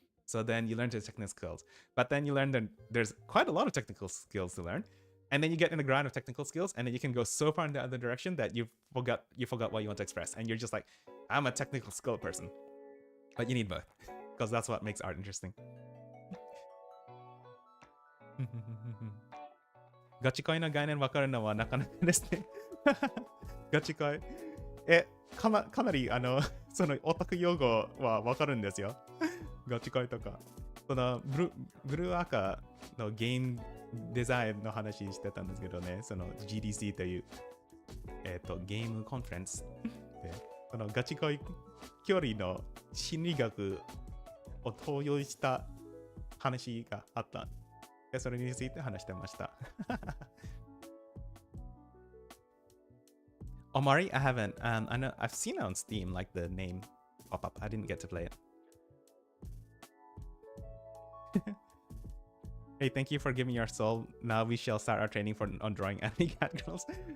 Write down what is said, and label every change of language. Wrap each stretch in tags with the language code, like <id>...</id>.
<en>So then you learn the technical skills, but then you learn that there's quite a lot of technical skills to learn, and then you get in the grind of technical skills, and then you can go so far in the other direction that you forgot what you want to express, and you're just like, I'm a technical skill person. But you need both, because that's what makes art interesting.</en> <ja>ガチ恋の概念分かるのはなかなかですね。ガチ恋。かなりそのオタク用語は分かるんですよ。ガチ恋とか。そのブルーアカのゲームデザインの話してたんですけどね、その GDC というゲームコンファレンスで、そのガチ恋距離の心理学を投用した話があった。で、それについて話してました。</ja> <en>Omari, I haven't. I know I've seen it on Steam, like the name pop up. I didn't get to play it. Hey, thank you for giving your soul. Now we shall start our training on drawing anime cat girls.</en>